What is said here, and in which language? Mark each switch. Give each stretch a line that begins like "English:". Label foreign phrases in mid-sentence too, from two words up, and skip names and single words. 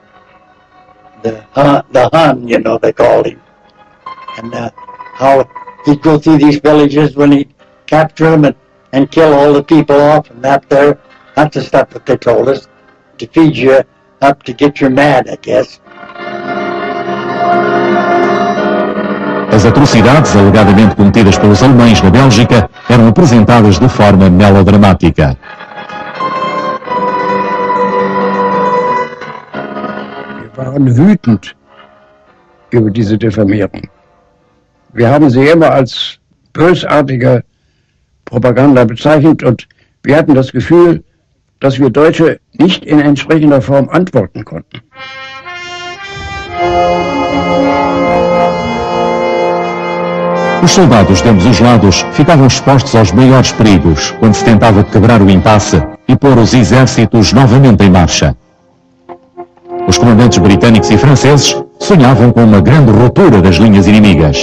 English: The Hun, you know, they called him. And how he'd go through these villages when he'd capture them and kill all the people off and that there. That's the stuff that they told us, to feed you up to get you mad, I guess.
Portuguese: As atrocidades alegadamente cometidas pelos alemães na Bélgica eram apresentadas de forma melodramática.
German: Wir waren wütend über diese Diffamierung. Wir haben sie immer als bösartige Propaganda bezeichnet und wir hatten das Gefühl, dass wir Deutsche nicht in entsprechender Form antworten konnten.
Portuguese: Os soldados de ambos os lados ficavam expostos aos maiores perigos quando se tentava quebrar o impasse e pôr os exércitos novamente em marcha. Os comandantes britânicos e franceses sonhavam com uma grande ruptura das linhas inimigas.